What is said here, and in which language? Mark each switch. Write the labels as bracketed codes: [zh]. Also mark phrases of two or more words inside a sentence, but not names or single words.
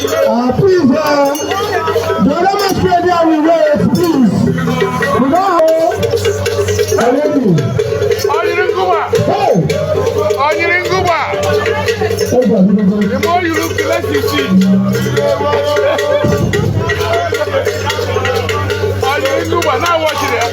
[en] Ah, please, uh, the other man spread there, we wait, please. We don't have. Onye Nguba. Hey. Onye Nguba. Hey, brother, brother. The more you look, the less you see. Onye Nguba, now watch it.